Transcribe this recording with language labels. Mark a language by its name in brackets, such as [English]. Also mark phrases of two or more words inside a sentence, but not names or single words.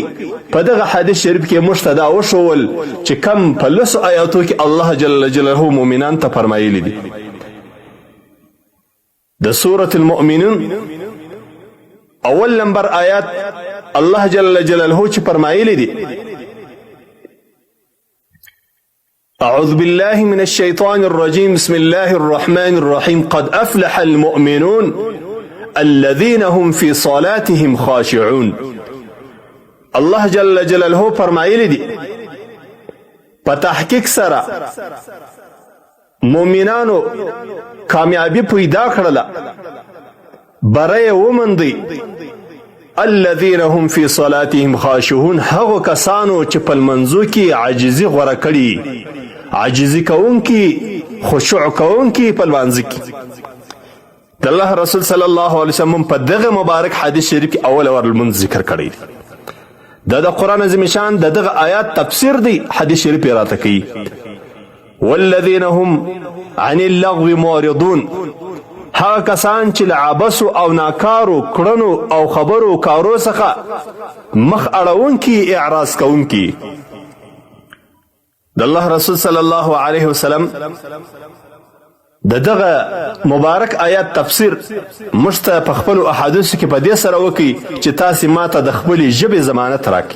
[Pashto] په دغه حدیث شریف کې موږ ته دا وښول چې کوم په لسو آیاتو کې الله [Arabic] جل جلاله [Pashto] مؤمنان ته فرمایلی دي. د سورة المؤمنون اول نمبر آیات الله [Arabic] جل جلاله [Pashto] چې فرمایلی دي: [Arabic] أعوذ بالله من الشيطان الرجيم بسم الله الرحمن الرحيم قد أفلح المؤمنون الذين هم في صلاتهم خاشعون. [Pashto] الله [Arabic] جل جلاله [Pashto] فرمایلی دي په تحقیق سره مؤمنانو کامیابی پیدا کړله، بری ومندي. [Arabic] الذين هم في صلاتهم خاشعون، [Pashto] هغو کسانو چې په لمنځو کې عاجزي غوره کړي، عاجزي کوونکي، خشوع کوونکي په لمانځه کې. د الله رسول [Arabic] صلی الله علیه وسلم [Pashto] په دغه مبارک حدیث شریف کې اول ور لمونځ ذکر کړی دی. دا د قرآن عظیم شان د دغه آیات تفسیر دی. حدیث شریف یې راته کوي: [Arabic] والذین هم عن اللغو معرضون، [Pashto] هغه کسان چې له عبثو او ناکارو کړنو او خبرو کارو څخه مخ اړوونکي، اعراض کوونکي. د الله رسول [Arabic] صلی الله علیه وسلم [Pashto] د دغه مبارک آیات تفسیر موږ ته په خپلو احادیثو کې په دې سره وکړي چې تاسې ماته د خپلې ژبې ضمانت راکړي.